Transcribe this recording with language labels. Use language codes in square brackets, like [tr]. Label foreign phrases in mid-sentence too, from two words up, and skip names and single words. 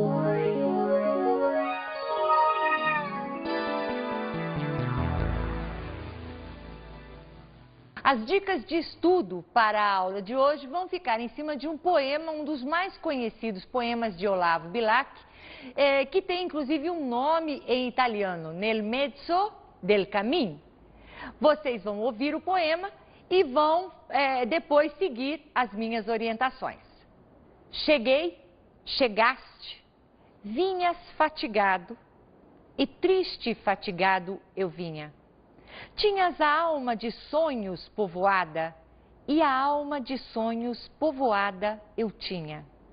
[pt] As dicas de estudo para a aula de hoje vão ficar em cima de um poema, um dos mais conhecidos poemas de Olavo Bilac, que tem inclusive um nome em italiano, Nel mezzo del cammino. Vocês vão ouvir o poema e vão depois seguir as minhas orientações. Cheguei, chegaste, vinhas fatigado, e triste e fatigado eu vinha. Tinhas a alma de sonhos povoada, e a alma de sonhos povoada eu tinha.